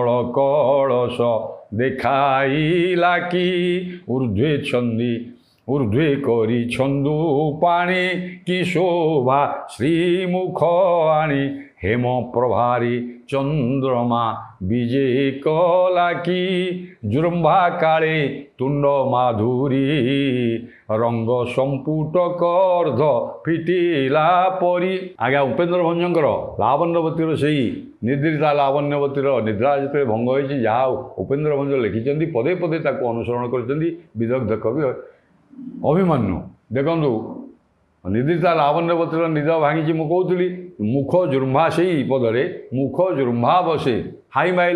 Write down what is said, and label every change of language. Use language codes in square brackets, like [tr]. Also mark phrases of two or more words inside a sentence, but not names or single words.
[or] କଳସ ଦେଖାଇଲା କି ଊର୍ଦ୍ଧ୍ୱେ ଛନ୍ଦି ଊର୍ଦ୍ଧ୍ୱେ କରି ଛନ୍ଦୁ ପାଣି କି ଶୋଭା ଶ୍ରୀମୁଖ ଆଣି ହେମ ପ୍ରଭାରୀ ଚନ୍ଦ୍ରମା ବିଜେ କଳା କି ଜୃମ୍ଭା କାଳେ ତୁଣ୍ଡ ମାଧୁରୀ ରଙ୍ଗ ସମ୍ପୁଟ କର୍ଦ୍ଧ ଫିଟିଲା ପରି। আজ্ঞା ଉପେନ୍ଦ୍ର ଭଞ୍ଜଙ୍କର ଲାବଣ୍ୟବତୀର ସେଇ ନିଦ୍ରିତା ଲାବଣ୍ୟବତୀର ନିଦ୍ରା ଯେତେବେଳେ ଭଙ୍ଗ ହୋଇଛି, ଯାହା ଉପେନ୍ଦ୍ର ଭଞ୍ଜ ଲେଖିଛନ୍ତି ପଦେ ପଦେ ତାକୁ ଅନୁସରଣ କରିଛନ୍ତି ବିଦଗ୍ଧ କବି ଅଭିମନ୍ୟୁ। ଦେଖନ୍ତୁ, ନିଦ୍ରିତା ଲାବଣ୍ୟବତୀର ନିଦ ଭାଙ୍ଗିଛି ମୁଁ କହୁଥିଲି, ମୁଖ ଜୃମ୍ଭା ସେଇ ପଦରେ ମୁଖ ଜୃମ୍ଭା ବସେ ହାଇ ମାଇଲା।